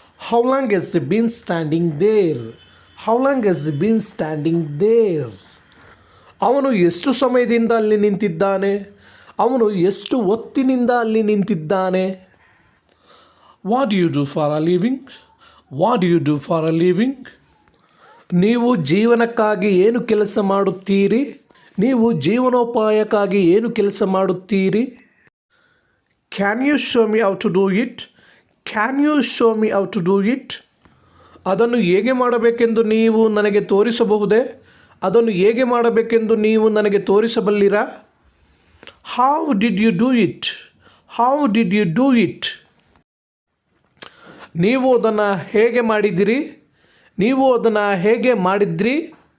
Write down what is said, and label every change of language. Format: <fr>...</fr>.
<en>How long has he been standing there? How long has he been standing there?</en> <kn>ಅವನು ಎಷ್ಟು ಸಮಯದಿಂದ ಅಲ್ಲಿ ನಿಂತಿದ್ದಾನೆ? ಅವನು ಎಷ್ಟು ಹೊತ್ತಿನಿಂದ ಅಲ್ಲಿ ನಿಂತಿದ್ದಾನೆ?</kn> <en>What do you do for a living? What do you do for a living?</en> <kn>ನೀವು ಜೀವನಕ್ಕಾಗಿ ಏನು ಕೆಲಸ ಮಾಡುತ್ತೀರಿ? ನೀವು ಜೀವನೋಪಾಯಕ್ಕಾಗಿ ಏನು ಕೆಲಸ ಮಾಡುತ್ತೀರಿ?</kn> <en>Can you show me how to do it? Can you show me how to do it?</en> <kn>ಅದನ್ನು ಹೇಗೆ ಮಾಡಬೇಕೆಂದು ನೀವು ನನಗೆ ತೋರಿಸಬಹುದೇ? ಅದನ್ನು ಹೇಗೆ ಮಾಡಬೇಕೆಂದು ನೀವು ನನಗೆ ತೋರಿಸಬಲ್ಲಿರಾ?</kn> <en>How did you do it? How did you do it?</en> <kn>ನೀವು ಅದನ್ನು ಹೇಗೆ ಮಾಡಿದಿರಿ? ನೀವು ಅದನ್ನು ಹೇಗೆ ಮಾಡಿದ್ರಿ?</kn>